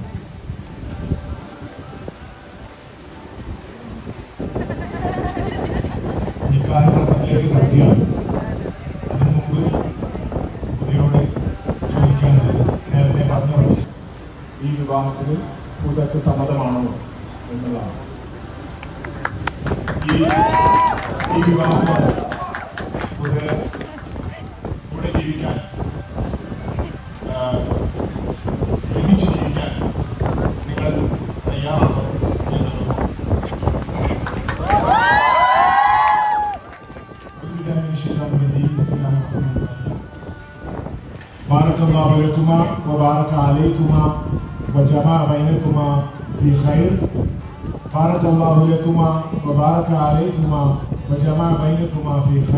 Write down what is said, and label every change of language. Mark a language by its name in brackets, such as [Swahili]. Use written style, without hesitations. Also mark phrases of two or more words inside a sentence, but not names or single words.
[Malayalam] ഈ വിവാഹത്തിന് പൂജക്ക് സമ്മതമാണോ എന്നുള്ളതാണ്. ഈ വിവാഹം കൂടെ ജീവിക്കാൻ, ഒരുമിച്ച് ജീവിക്കാൻ നിങ്ങൾ തയ്യാറാണോ എന്നുള്ളത്. [Arabic] بارك الله لكما وبارك عليكما وجمع بينكما في خير. بارك الله لكما وبارك عليكما وجمع بينكما في خير.